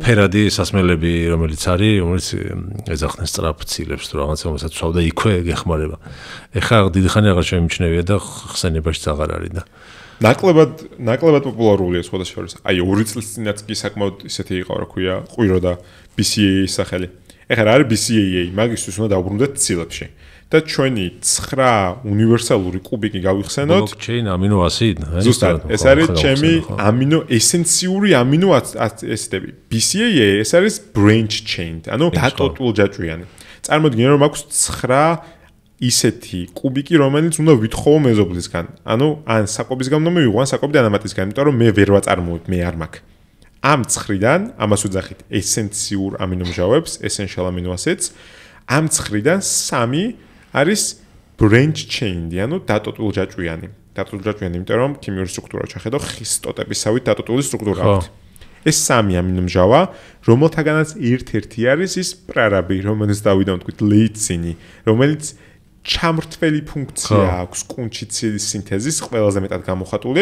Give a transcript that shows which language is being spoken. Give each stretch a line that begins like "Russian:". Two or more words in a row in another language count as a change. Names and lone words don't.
Georgian: ფერადი სასმელები რომელიც არის რომელიც ეძახდნენ სწრაფ ცილებს თუ რაღაცა რომელსაც ვსვავდა იქვე გეხმარება ეხლა დიდი ხანი აღარ შემიმჩნევია და ხსენებაშიც აღარ არის და ნაკლებად პოპულარულია სხვადასხვა. აი 2 წლის წინაც კი საკმაოდ ისეთი იყო, რა ქვია, ყვირო და BCAA-ის სახელი. ეხლა რა არის BCAA? მაგისთვის უნდა დავბრუნდეთ ცილებში. და ჩვენი 9 უნივერსალური კუბიკი გავიხსენოთ.
English: Blockchain amino acid.
Georgian: ზუსტად, ეს არის ჩემი ესენციური
English: amino acid-
Georgian: ები. BCAA ეს არის
English: branch chain,
Georgian: ანუ დატოტვილ ჯაჭვიანი. წარმოიდგინე რომ აქვს 9 ისეთი კუბიკი, რომელიც უნდა ვითხოვო მეზობლისგან. ანუ ან საკვების გამო მივიღო, ან საკვები დანამატისგან, იმიტომ რომ მე ვერ ვაწარმოებ, მე არ მაქვს. ამ 9-დან, ამას ვუძახით ესენციურ ამინომჟავებს,
English: essential amino acids.
Georgian: ამ 9-დან 3 არის
English: branch chain,
Georgian: ანუ დატოტვილ ჯაჭვიანი. დატოტვილ ჯაჭვიანი, იმიტომ რომ ქიმიური სტრუქტურა ჩახედო, ხის ტოტებისავით დატოტვილი სტრუქტურა აქვს. ეს 3 ამინომჟავა, რომელთაგანაც ერთ-ერთი არის ის პრარაბი, რომელიც დავიდა ვთქვით ლეიცინი, რომელიც ჩამრთველი ფუნქცია აქვს კუნჩი ცილის სინთეზის ყველაზე მეტად გამოხატული.